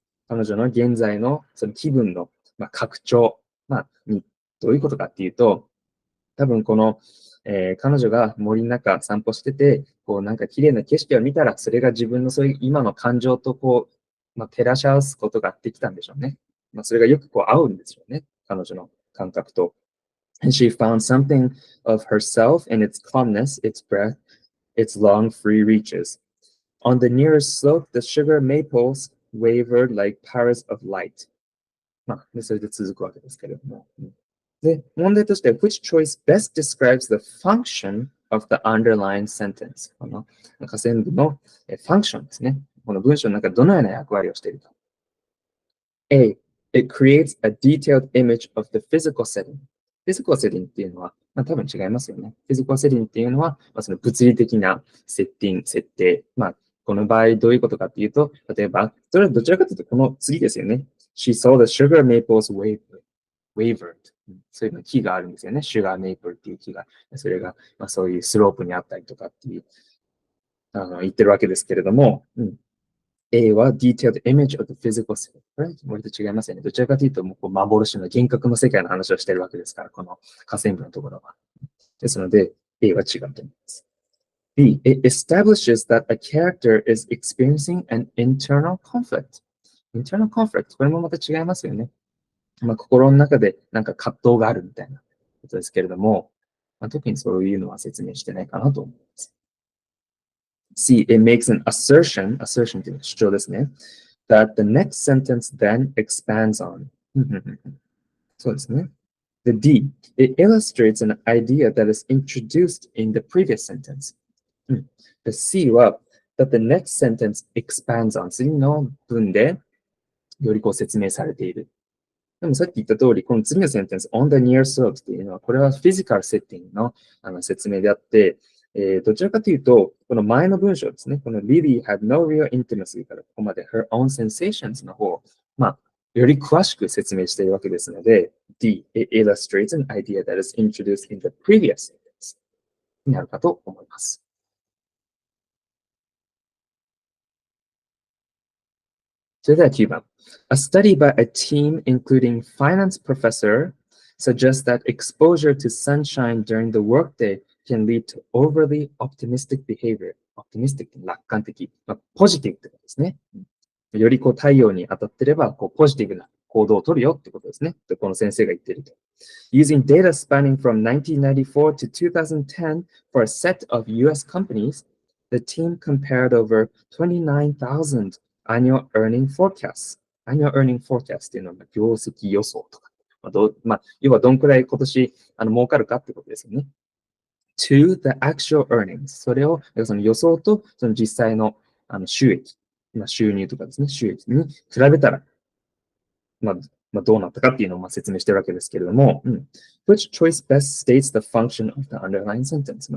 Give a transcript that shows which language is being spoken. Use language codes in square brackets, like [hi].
[ja] 彼女の現在のその気分の、拡張、にどういうことかっていうと、多分この、彼女が森の中散歩してて、こうなんか綺麗な景色を見たら、それが自分のそういう今の感情とこう、照らし合わすことができたんでしょうね。それがよくこう合うんですよね。彼女の感覚と。 [en] And she found something of herself in its calmness, its breath, its long free reaches. On the nearest slope, the sugar maples wavered like powers of light. [ja] でそれで続くわけですけれども。で、問題として、 [en] which choice best describes the function of the underlined sentence? [ja] この下線部のファンクションですね。この文章の中でどのような役割をしているか。 [en] A. It creates a detailed image of the physical setting. [ja] physical setting っていうのは、多分違いますよね。physical setting っていうのは、その物理的な設定。この場合どういうことかっていうと、例えば、それはどちらかというとこの次ですよね。 [en] She saw the sugar maples wavered. [ja] そういうの木があるんですよね。sugar maple っていう木が。それが、そういうスロープにあったりとかっていう、言ってるわけですけれども、A は [en] detailed image of the physical setting。 [ja] これ割と違いますよね。どちらかというと、もう幻の幻覚の世界の話をしているわけですから、この下線部のところは。ですので、A は違うと思います。 [en] B. It establishes that a character is experiencing an internal conflict. internal conflict。 [ja] これもまた違いますよね。心の中でなんか葛藤があるみたいなことですけれども、特にそういうのは説明してないかなと思います。 [en] C. It makes an assertion [ja] というのは主張ですね。 [en] that the next sentence then expands on. [ja] そうですね。 [en] The D. It illustrates an idea that is introduced in the previous sentence. The C は that the next sentence expands on. [ja] 次の文でよりこう説明されている。でもさっき言った通り、この次のセンテンス、on the near slope っていうのは、これはフィジカルセッティングの説明であって、どちらかというと、この前の文章ですね、この [en] Lily had no real intimacy [ja] からここまで [en] her own sensations [ja] の方、より詳しく説明しているわけですので、 [en] D, it illustrates an idea that is introduced in the previous sentence [ja] になるかと思います。それでは9番。 [en] A study by a team including finance professor suggests that exposure to sunshine during the workday can lead to overly optimistic behavior. [ja] optimistic 楽観的。ポジティブってことですね。よりこう太陽に当たってれば、こうポジティブな行動を取るよってことですね。この先生が言っていると。 [en] Using data spanning from 1994 to 2010 for a set of US companies, the team compared over 29,000 annual earning forecasts. [ja] annual earning forecast っていうのは業績予想とか。要はどんくらい今年儲かるかってことですよね。 [en] to the actual earnings。 [ja] それを、その予想とその実際の収益、収入とかですね、収益に比べたら、どうなったかっていうのを説明してるわけですけれども、 [en] Which choice best states the function of the underlying sentence?